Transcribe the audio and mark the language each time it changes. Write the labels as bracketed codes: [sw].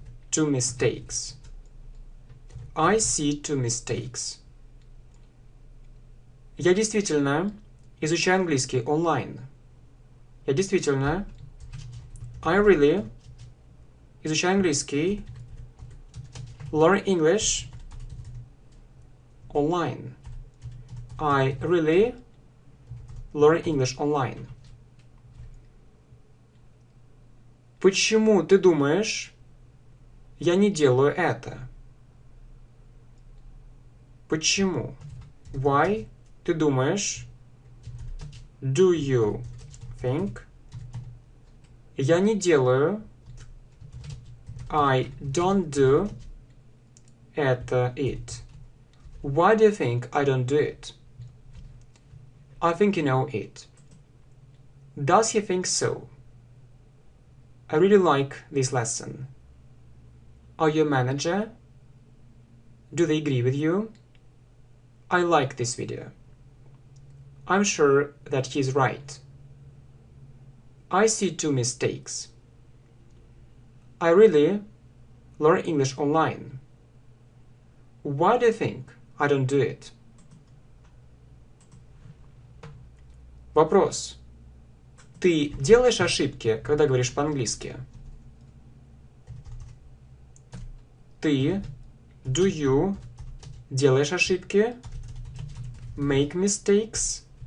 [en] Two mistakes. I see two mistakes. [ru] Я действительно изучаю английский онлайн. Я действительно, [en] I really, [ru] изучаю английский, [en] learn English online. I really learn English online. [ru] Почему ты думаешь, я не делаю это? Почему? [en] Why? [ru] Ты думаешь? [en] Do you think? [ru] Я не делаю. [en] I don't do. [ru] Это [en] it. Why do you think I don't do it? I think you know it. Does he think so? I really like this lesson. Are you a manager? Do they agree with you? I like this video. I'm sure that he's right. I see 2 mistakes. I really learn English online. Why do you think I don't do it? [ru] Вопрос. Ты делаешь ошибки, когда говоришь по-английски? Ты, [en] do you, [ru] делаешь ошибки? [en] Make mistakes?